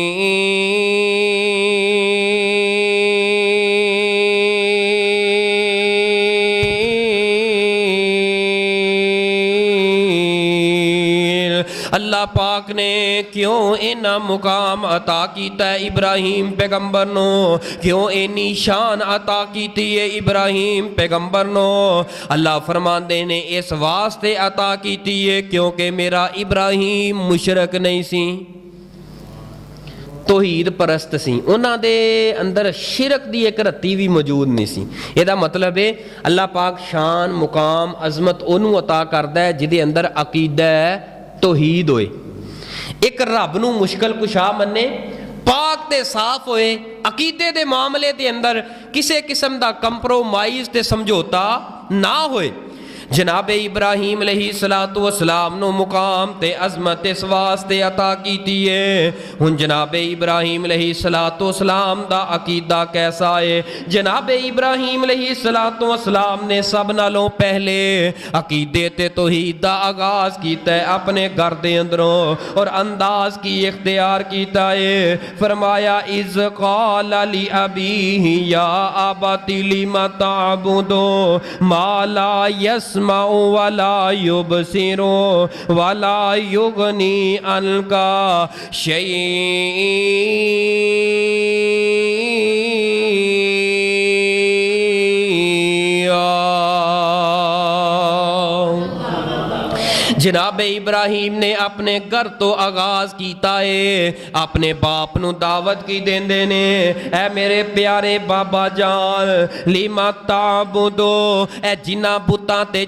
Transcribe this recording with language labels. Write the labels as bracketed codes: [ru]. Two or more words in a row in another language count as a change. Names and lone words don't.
[pa] اللہ پاک نے کیوں اینا مقام عطا کیتا ہے ابراہیم پیغمبر نو، کیوں اینی شان عطا کیتی ہے ابراہیم پیغمبر نو؟ اللہ فرماندے نے اس واسطے عطا کیتی ہے کیونکہ میرا ابراہیم مشرک نہیں سی۔ ਤੋਹੀਦ ਪਰਸਤ ਸੀ, ਉਹਨਾਂ ਦੇ ਅੰਦਰ ਸ਼ਿਰਕ ਦੀ ਇੱਕ ਰੱਤੀ ਵੀ ਮੌਜੂਦ ਨਹੀਂ ਸੀ। ਇਹਦਾ ਮਤਲਬ ਹੈ ਅੱਲਾਹ ਪਾਕ ਸ਼ਾਨ ਮੁਕਾਮ ਅਜ਼ਮਤ ਉਹਨੂੰ ਅਤਾ ਕਰਦਾ ਹੈ ਜਿਹਦੇ ਅੰਦਰ ਅਕੀਦਾ ਤੋਹੀਦ ਹੋਏ, ਇੱਕ ਰੱਬ ਨੂੰ ਮੁਸ਼ਕਲ ਕੁਸ਼ਾ ਮੰਨੇ, ਪਾਕ ਤੇ ਸਾਫ਼ ਹੋਏ, ਅਕੀਦੇ ਦੇ ਮਾਮਲੇ ਦੇ ਅੰਦਰ ਕਿਸੇ ਕਿਸਮ ਦਾ ਕੰਪਰੋਮਾਈਜ਼ ਤੇ ਸਮਝੌਤਾ ਨਾ ਹੋਏ। ਜਨਾਬੇ ਇਬਰਾਹੀਮ [ar] عليه الصلاة والسلام [pa] ਨੂੰ ਮੁਕਾਮ ਤੇ ਅਜ਼ਮਤ ਇਸ ਵਾਸਤੇ ਅਤਾ ਕੀਤੀ ਏ। ਹੁਣ ਜਨਾਬੇ ਇਬਰਾਹੀਮ [ar] عليه الصلاة والسلام [pa] ਦਾ ਅਕੀਦਾ ਕੈਸਾ ਏ? ਜਨਾਬੇ ਇਬਰਾਹੀਮ [ar] عليه الصلاة والسلام [pa] ਨੇ ਸਭ ਨਾਲੋਂ ਪਹਿਲੇ ਅਕੀਦੇ ਤੇ ਤੌਹੀਦ ਦਾ ਆਗਾਜ਼ ਕੀਤਾ ਹੈ ਆਪਣੇ ਘਰ ਦੇ ਅੰਦਰੋਂ, ਔਰ ਅੰਦਾਜ਼ ਕੀ ਇਖਤਿਆਰ ਕੀਤਾ ਏ। [ar] ਫਰਮਾਇਆ إذ قال لأبيه يا أبت لم تعبد ما لا يسمع ولا يبصر ولا يغني عنك شيئا. [pa] ਜਨਾਬੇ ਇਬਰਾਹੀਮ ਨੇ ਆਪਣੇ ਘਰ ਤੋਂ ਆਗਾਜ਼ ਕੀਤਾ ਹੈ, ਆਪਣੇ ਬਾਪ ਨੂੰ ਦਾਵਤ ਕੀ ਦੇਂਦੇ ਨੇ, ਐ ਮੇਰੇ ਪਿਆਰੇ ਬਾਬਾ ਜਾਨ [ar] لم تعبد, [pa] ਐ ਜਿੰਨਾ ਬੁਤਾਂ ਤੇ